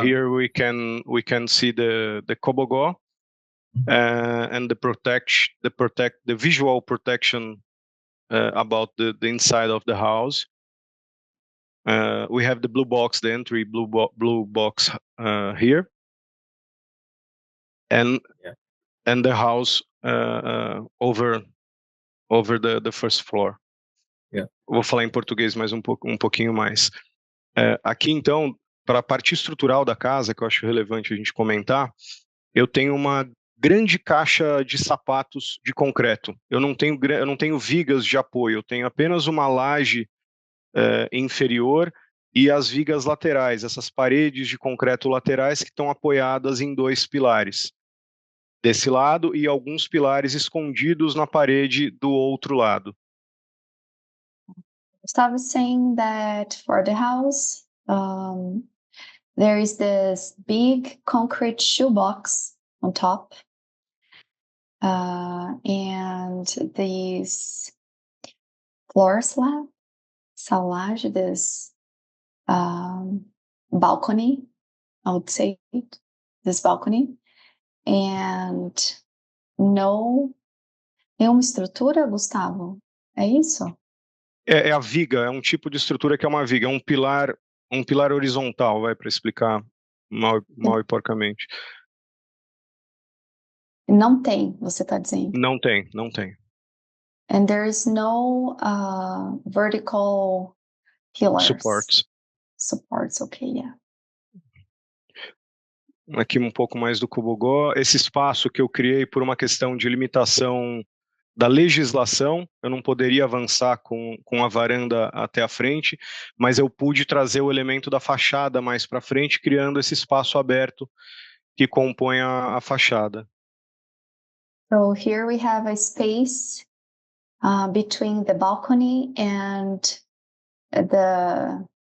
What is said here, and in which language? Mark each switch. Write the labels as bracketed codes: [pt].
[en] here we can see the Kobogó, and the visual protection about the inside of the house. We have the blue box, the entry blue box here, and Yeah. and the house over the first floor. Yeah. [pt] Vou falar em português mais um pouquinho mais. Aqui então, para a parte estrutural da casa, que eu acho relevante a gente comentar, eu tenho uma grande caixa de sapatos de concreto. Eu não tenho vigas de apoio, eu tenho apenas uma laje inferior e as vigas laterais, essas paredes de concreto laterais que estão apoiadas em 2 pilares desse lado e alguns pilares escondidos na parede do outro lado. [en] Gustavo is saying that for the house, there is this big concrete shoebox on top, and these floor slab, salage, this balcony, I would say, this balcony, and [pt] no nenhuma estrutura, Gustavo? É isso? É a viga, é um tipo de estrutura que é uma viga, é um pilar horizontal, vai, para explicar mal e porcamente. Não tem, você está dizendo. Não tem. [en] And there is no vertical pillars. Supports. Okay, yeah. [pt] Aqui um pouco mais do Kobogó. Esse espaço que eu criei por uma questão de limitação da legislação, eu não poderia avançar com a varanda até a frente, mas eu pude trazer o elemento da fachada mais para frente, criando esse espaço aberto que compõe a fachada. [en] So here we have a space between the balcony and the